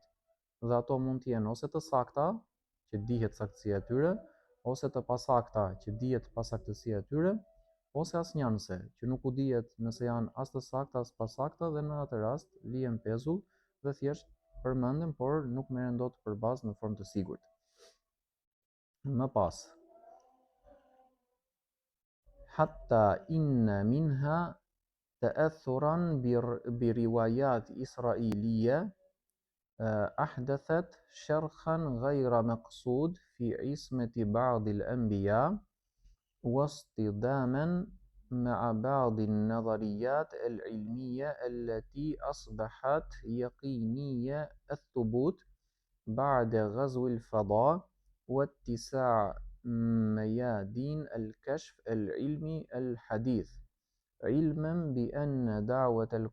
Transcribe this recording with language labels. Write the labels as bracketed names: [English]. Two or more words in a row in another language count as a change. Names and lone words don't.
[Albanian] Dhe ato mund të jenë ose të sakta, që dihet saktësia e tyre, ose të pasakta, që dihet pasaktësia e tyre, ose asnjënse, që nuk u dihet nëse janë as të sakta as pasakta dhe në atë rast lihen pezull dhe thjesht përmenden, por nuk merren dot për bazë në formë të sigurt. Më pas, [Arabic] حتى إن منها تأثرا بروايات إسرائيلية أحدثت شرخا غير مقصود في عصمة بعض الأنبياء واصطداما مع بعض النظريات العلمية التي أصبحت يقينية الثبوت بعد غزو الفضاء واتساع ميادين الكشف العلمي الحديث علما بأن دعوة